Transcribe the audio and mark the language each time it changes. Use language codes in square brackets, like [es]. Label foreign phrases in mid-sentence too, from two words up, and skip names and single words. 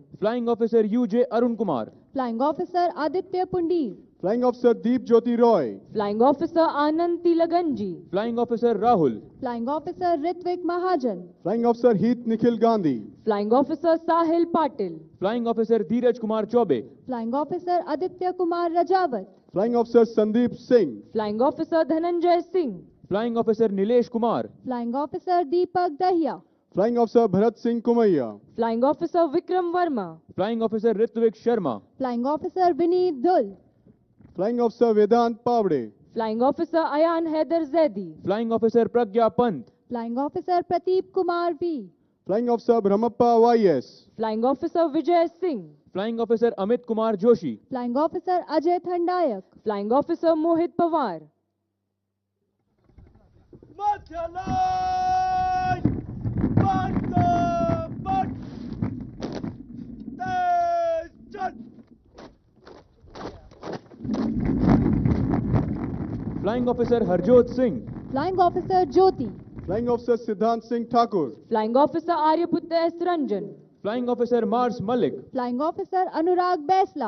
[en] Flying Officer UJ Arun Kumar, Flying Officer Aditya Pundir, Flying Officer Deep Jyoti Roy, Flying Officer Anand Tilaganji, Flying Officer Rahul, Flying Officer Ritvik Mahajan, Flying Officer Heath Nikhil Gandhi, Flying Officer Sahil Patil, Flying Officer Dheeraj Kumar Chaube, Flying Officer Aditya Kumar Rajawat, Flying Officer Sandeep Singh, Flying Officer Dhananjay Singh, Flying Officer Nilesh Kumar, Flying Officer Deepak Dahiya, Flying Officer Bharat Singh Kumaiya, Flying Officer Vikram Verma, Flying Officer Ritvik Sharma, Flying Officer Vineet Dhul, Flying Officer Vedant Pavde, Flying Officer Ayan Haider Zaidi, Flying Officer Pragya Pant, Flying Officer Prateep Kumar V, Flying Officer Brahmappa YS, Flying Officer Vijay Singh, Flying Officer Amit Kumar Joshi, Flying Officer Ajay Thandayak, Flying Officer Mohit Pawar, [hi] मध्य लाइन बंद तेज चल। [en] Flying Officer Harjot Singh, Flying Officer Jyoti, Flying Officer Siddhant Singh Thakur, Flying Officer Aryaputta S. Ranjan, Flying Officer Mars Malik, Flying Officer Anurag Baisla,